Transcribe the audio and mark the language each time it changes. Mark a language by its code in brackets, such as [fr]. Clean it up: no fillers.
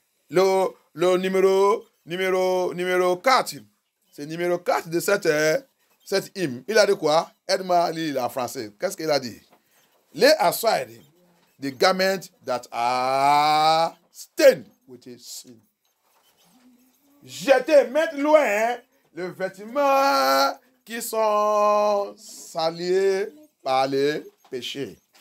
[fr] Le numéro 4, c'est numéro 4 de cette hymne. Il a dit quoi? Aide-moi à lire en français. Qu'est-ce qu'il a dit? [en] Lay aside the garments that are stained with sin. [fr] Jetez, mettre loin les vêtements qui sont salis par les péchés.